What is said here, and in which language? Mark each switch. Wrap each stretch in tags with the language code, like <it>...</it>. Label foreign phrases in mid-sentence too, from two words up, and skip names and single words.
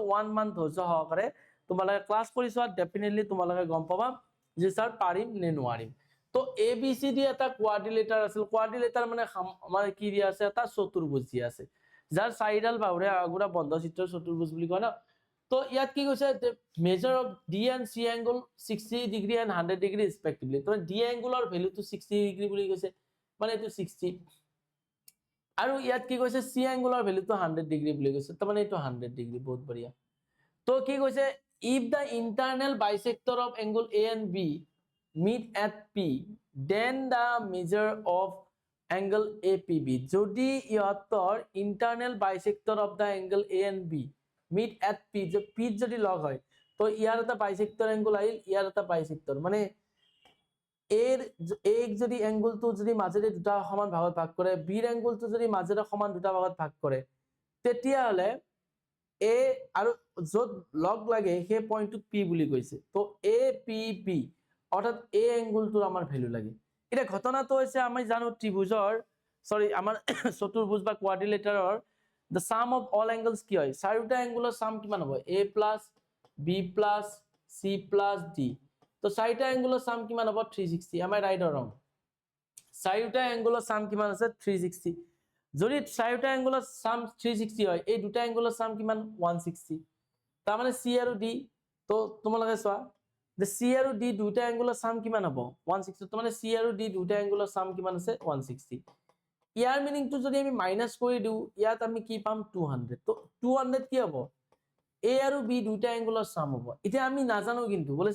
<as>1 মান্থ ধৈৰ্য সহকাৰে তোমালোকে ক্লাস কৰি চোৱা, ডেফিনেটলি তোমালোকে গম পাবা যে স্যাৰ পাৰিম নে নোৱাৰিম। তো ABCD এটা কোয়াড্ৰিলেটাৰ আছিল। কোয়াড্ৰিলেটাৰ মানে আমাৰ কি দিয়া আছে, এটা চতুৰ্ভুজ দিয়া আছে, যাৰ চাৰিডাল বাহুৰে আগুৰা বন্ধ চিত্ৰৰ চতুৰ্ভুজ বুলি কয় ন। তো ইয়াত কি কৈছে,</as> <en>measure of D and C angle 60 degree and 100 degree respectively.</en> <as>তো D এংগুলৰ ভ্যালুটো 60 ডিগ্ৰী বুলি কৈছে, মানে এটো 60। আৰু ইয়াত কি কৈছে, C এংগুলৰ ভ্যালুটো 100 ডিগ্ৰী বুলি কৈছে, তো মানে এটো 100 ডিগ্ৰী। বহুত বঢ়িয়া। তো কি কৈছে,</as> <en>if the internal bisector of angle A and B meet at P, then the measure of angle APB।</en> <as>যদি ইহঁতৰ</as> <en>internal bisector of the angle A and B meet at P,</en> <as>যে P যদি লগ হয়, তো ইয়াৰ এটা</as> <en>bisector angle</en> <as>আহিল, ইয়াৰ এটা বাইসেক্টৰ, মানে এৰ যদি এংগলটো যদি মাজেৰে দুটা সমান ভাগত ভাগ কৰে, বিৰ এংগলটো যদি মাজেৰে সমান দুটা ভাগত ভাগ কৰে, তেতিয়াহলে এ আৰু য'ত লগ লাগে সেই পইণ্টটোক পি বুলি কৈছে। তো APB অৰ্থাৎ এ এংগলটোৰ আমাৰ ভ্যালু লাগে। এটা ঘটনাটো হৈছে আমি জানো ত্ৰিভুজৰ আমাৰ চতুৰ্ভুজ বা কোয়াড্ৰিলেটাৰৰ</as> <en>the sum of all angles</en> <as>কি হয়, চাৰিটা এংগলৰ সাম কিমান হ'ব,</as> <en>A plus B plus C plus D।</en> <as>তো চাৰিটা এংগলৰ সাম কিমান হ'ব 360।</as> <en>am I right or wrong?</en> <as>চাৰিটা এংগলৰ সাম কিমান আছে 360। যদি চাৰিটা এংগলৰ সাম 360 হয়, এই দুটা এংগলৰ সাম কিমান 160। তাৰ মানে C আৰু D তো তোমালোকে চোৱা যে চি আৰু ডি দুটা এংগুলৰ সাম কিমান হ'ব 160 তো মানে চি আৰু ডি দুটা এংগুলৰ সাম কিমান আছে 160 ইয়াৰ মিনিংটো যদি আমি মাইনাস কৰি দিও ইয়াত আমি কি পাম 200 তো 200 কি হ'ব এ আৰু বি দুটা এংগুলৰ সাম হ'ব এতিয়া আমি নাজানো কিন্তু বলে</as>